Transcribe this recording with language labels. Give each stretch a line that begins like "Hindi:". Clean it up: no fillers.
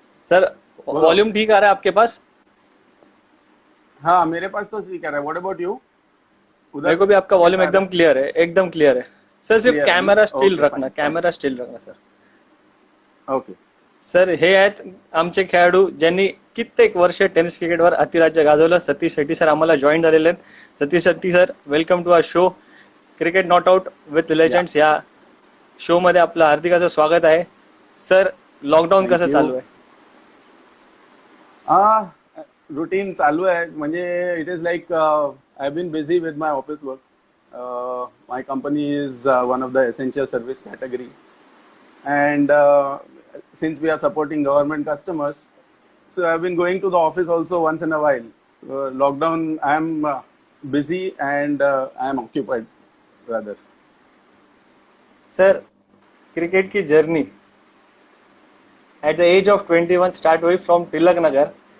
Hindi: Sir volume ठीक आ रहा है आपके पास? हाँ, मेरे पास तो ठीक है.
English: What about you?
Hindi: मेरे को भी आपका वॉल्यूम एकदम क्लियर है, एकदम क्लियर है. सर सिर्फ कैमरा स्टिल रखना, कैमरा स्टिल रखना सर.
English: okay
Marathi: सर, हे आहेत आमचे खेळाडू ज्यांनी कित्येक वर्ष टेनिस क्रिकेटवर अतिराज्य गाजवलं. सतीश शेट्टी सर आम्हाला जॉईन झालेले आहेत. Satish Shetty sir,
English: Welcome to our show cricket not out with legends.
Marathi: या शो मध्ये आपलं हार्दिकाचं स्वागत आहे. सर, लॉकडाऊन कसं चालू आहे? रुटीन चालू आहे.
English: म्हणजे it is like I have been busy with my office work. My company is one of the essential service category and since we are supporting government customers, so I've been going to the office also once in a while. Lockdown, I am busy and I am occupied rather. Sir, cricket की journey at the age of 21 start हुई from Tilak Nagar.